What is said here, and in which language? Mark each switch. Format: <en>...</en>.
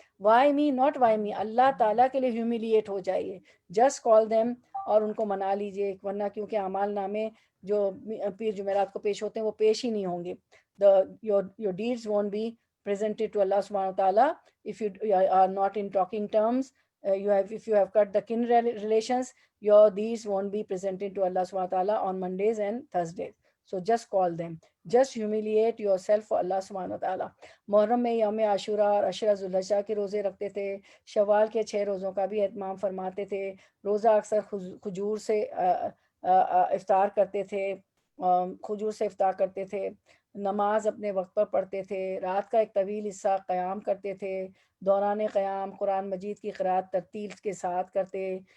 <en>why me not why me,</en> <ur>اللہ تعالیٰ کے لیے ہیومیلیٹ ہو جائیے،</ur> <en>just call them</en> <ur>اور ان کو منا لیجئے، ورنہ کیونکہ اعمال نامے جو پیر جمعرات کو پیش ہوتے ہیں وہ پیش ہی نہیں ہوں گے۔</ur> <en>your deeds won't be presented to Allah subhanahu wa ta'ala if you are not in talking terms. If you have cut the kin relations, your deeds won't be presented to Allah subhanahu wa ta'ala on Mondays and Thursdays. So just call them, just humiliate yourself for Allah subhanahu wa ta'ala.</en> <ur>محرم میں یوم عاشورہ اور عشرہ ذوالحجہ کے روزے رکھتے تھے، شوال کے 6 روزوں کا بھی اہتمام فرماتے تھے، روزہ اکثر کھجور سے افطار کرتے تھے، کھجور سے افطار کرتے تھے، نماز اپنے وقت پر پڑھتے تھے، رات کا ایک طویل حصہ قیام کرتے تھے، دوران قیام قرآن مجید کی قرأت ترتیل کے ساتھ کرتے،</ur>